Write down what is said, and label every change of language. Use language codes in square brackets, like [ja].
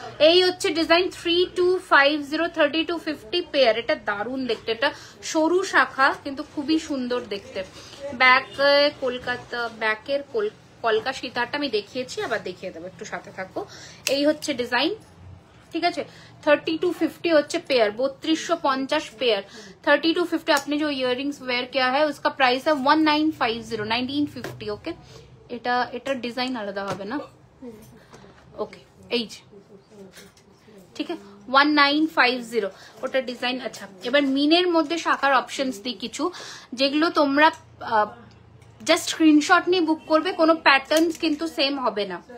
[bn] এই হচ্ছে design 3250 3250 pair. এটা দারুণ দেখতে, এটা সরু শাখা কিন্তু খুবই সুন্দর দেখতে। ব্যাক কলকাতা, ব্যাকের কলকা সীতারটা আমি দেখিয়েছি, আবার দেখিয়ে দেবো, একটু সাথে থাকো। এই হচ্ছে ডিজাইন, ঠিক আছে। [hi] 3250 হচ্ছে पेयर, 3250 पेयर। 3250 आपने जो इयररिंग्स वेयर किया है उसका प्राइस है 1950 1950। [bn] ओके, এটা ডিজাইন আলাদা হবে না? ওকে, এই যে ঠিক আছে 1950 ওটা ডিজাইন। আচ্ছা, এবার মিনের মধ্যে শাখার অপশনস দিই কিছু, যেগুলো তোমরা জাস্ট স্ক্রিনশট নিয়ে বুক করবে, কোনো প্যাটার্নস কিন্তু সেম হবে না।